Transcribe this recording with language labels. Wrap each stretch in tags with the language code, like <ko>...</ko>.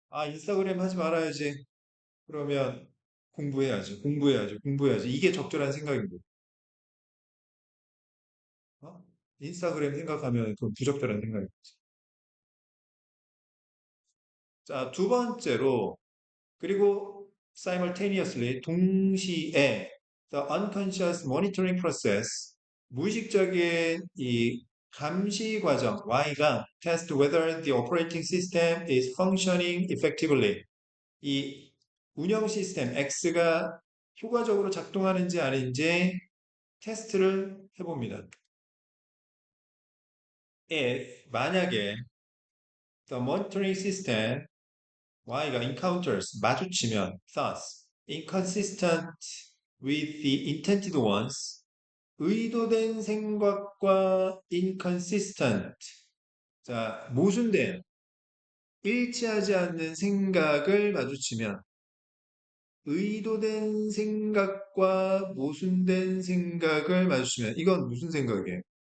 <ko>인스타그램 하지 말아야지. 그러면 공부해야지, 공부해야지, 공부해야지. 이게 적절한 생각인 거고. 어? 인스타그램 생각하면 그건 부적절한 생각인 거지. 자, 두 번째로, 그리고</ko> <en>simultaneously,</en> <ko>동시에</ko> <en>the unconscious monitoring process,</en> <ko>무의식적인 이 감시 과정 Y가</ko> <en>test whether the operating system is functioning effectively.</en> <ko>이 운영 시스템 X가 효과적으로 작동하는지 아닌지 테스트를 해봅니다. If 만약에</ko> <en>the monitoring system</en> <ko>Y가</ko> <en>encounters</en> <ko>마주치면</ko> <en>thus inconsistent with the intended ones,</en> <ko>의도된 생각과 inconsistent, 자, 모순된, 일치하지 않는 생각을 마주치면 의도된 생각과 모순된 생각을 마주치면 이건 무슨 생각이에요?</ko>